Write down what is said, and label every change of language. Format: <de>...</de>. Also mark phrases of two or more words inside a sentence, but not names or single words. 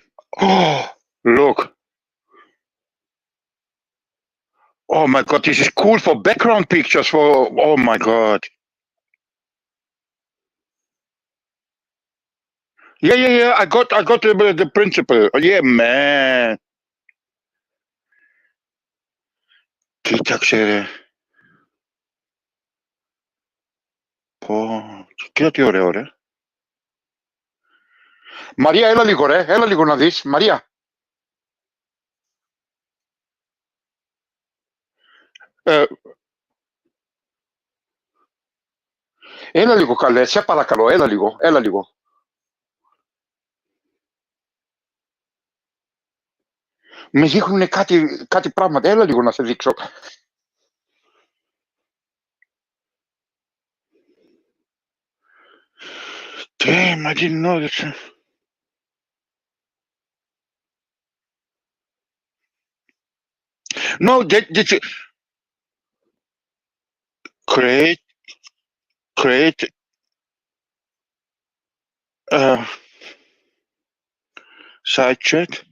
<en>Oh, look. Oh my god, this is cool for background pictures. For oh my god. Yeah. I got the principle. Yeah, man.</en> <nl>Kijk ze.</nl> <el>Oh, κοίτα τι ωραίο, ρε. Μαρία, έλα λίγο, ρε. Έλα λίγο να δεις. Μαρία. Έλα λίγο, καλέ. Σε παρακαλώ. Έλα λίγο. Με δείχνουν κάτι πράγματα. Έλα λίγο να σε δείξω.</el> <en>Damn, I didn't know this. No, that's create side chat.</en>